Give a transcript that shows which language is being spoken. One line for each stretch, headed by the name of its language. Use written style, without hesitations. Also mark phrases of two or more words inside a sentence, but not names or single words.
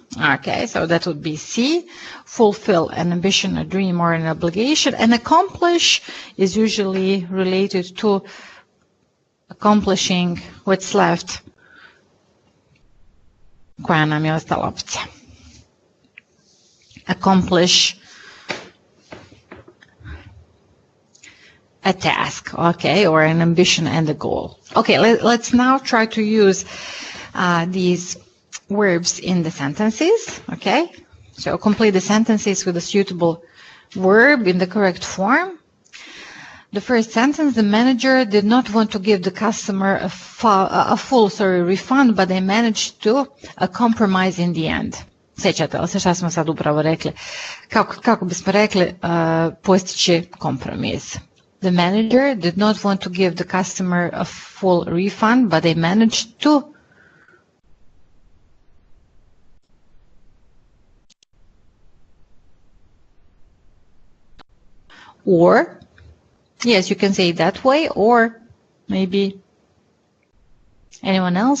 English: Okay, so that would be C. Fulfill an ambition, a dream, or an obligation. And accomplish is usually related to accomplishing what's left.
Bosnian: Koja nam je ostala opcija?
English: Accomplish a task, okay, or an ambition and a goal. Okay, let's now try to use these verbs in the sentences, okay? So complete the sentences with a suitable verb in the correct form. The first sentence, the manager did not want to give the customer a full refund, but they managed to a compromise in the end.
Bosnian: Sjećate li se šta smo sad upravo rekli? Kako bismo rekli postići kompromis?
English: The manager did not want to give the customer a full refund, but they managed to or, yes, you can say it that way, or maybe anyone else?